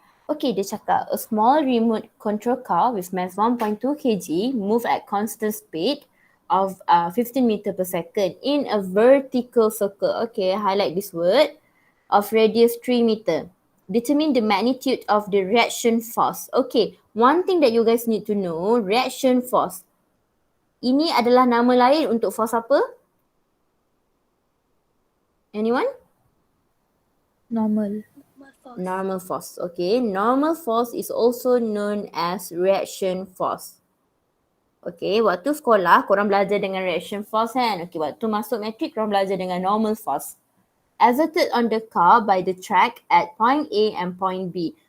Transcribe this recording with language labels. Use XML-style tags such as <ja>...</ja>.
<en>Okay,</en> <ms>dia cakap,</ms> <en>a small remote control car with mass 1.2 kg move at constant speed of 15 meter per second in a vertical circle. Okay, highlight this word. Of radius 3 meter. Determine the magnitude of the reaction force. Okay, one thing that you guys need to know, reaction force.</en> <ms>Ini adalah nama lain untuk force apa? Anyone?</ms> <en>Normal. Normal force. Okay, normal force is also known as reaction force.</en> <ms>Okay, waktu sekolah korang belajar dengan reaction force kan?</ms> <en>Okay,</en> <ms>waktu masuk matrik korang belajar dengan</ms> <en>normal force. Exerted on the car by the track at point A and point B.</en>